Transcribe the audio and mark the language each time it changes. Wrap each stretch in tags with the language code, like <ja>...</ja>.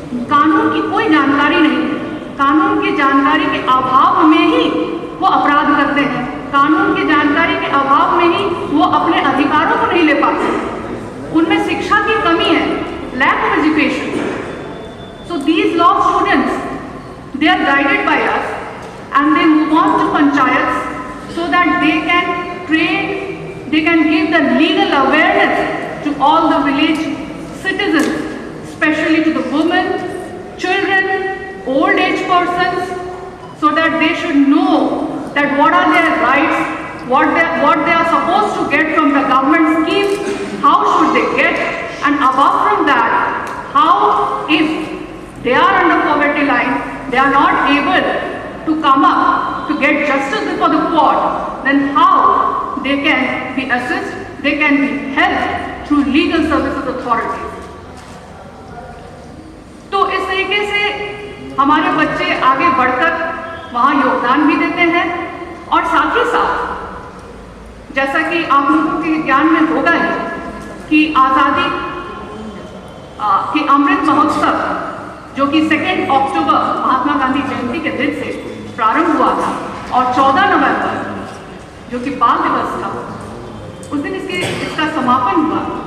<hi>कानून की कोई जानकारी नहीं है, कानून की जानकारी के अभाव में ही वो अपराध करते हैं, कानून की जानकारी के अभाव में ही वो अपने अधिकारों को नहीं ले पाते, उनमें शिक्षा की कमी है,</hi> <en>Lack of education. So these law students they are guided by us and they move on to panchayat so that they can train, they can give the legal awareness to all the village citizens, especially to the women, children, old age persons, so that they should know that what are their rights, what they are supposed to get from the government schemes, how should they get, and apart from that, how if they are under poverty line, they are not able to come up to get justice before the court, then how they can be assessed, they can be helped through legal services authorities.</en> <hi>तो इस तरीके से हमारे बच्चे आगे बढ़कर वहाँ योगदान भी देते हैं और साथ ही साथ जैसा कि आप लोगों के ज्ञान में होगा ही कि आज़ादी के अमृत महोत्सव जो कि 2 अक्टूबर महात्मा गांधी जयंती के दिन से प्रारंभ हुआ था और 14 नवंबर जो कि बाल दिवस था उस दिन इसका समापन हुआ।</hi>